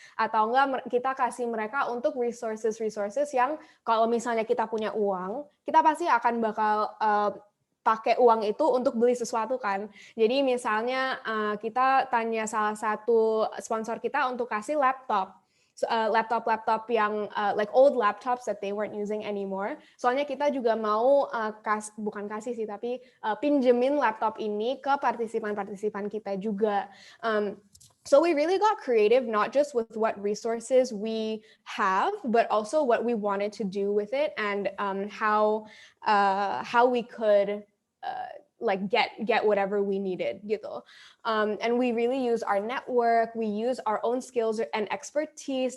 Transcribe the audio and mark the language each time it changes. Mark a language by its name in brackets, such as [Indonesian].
[Indonesian] Atau enggak kita kasih mereka untuk resources yang kalau misalnya kita punya uang, kita pasti akan bakal pakai uang itu untuk beli sesuatu kan. Jadi misalnya kita tanya salah satu sponsor kita untuk kasih laptop. [English] Laptop yang like old laptops that they weren't using anymore. [Indonesian] Soalnya kita juga mau bukan kasih sih, tapi pinjemin laptop ini ke partisipan-partisipan kita juga. [English] So we really got creative, not just with what resources we have, but also what we wanted to do with it and how we could like get whatever we needed gitu. And we really use our network, we use our own skills and expertise.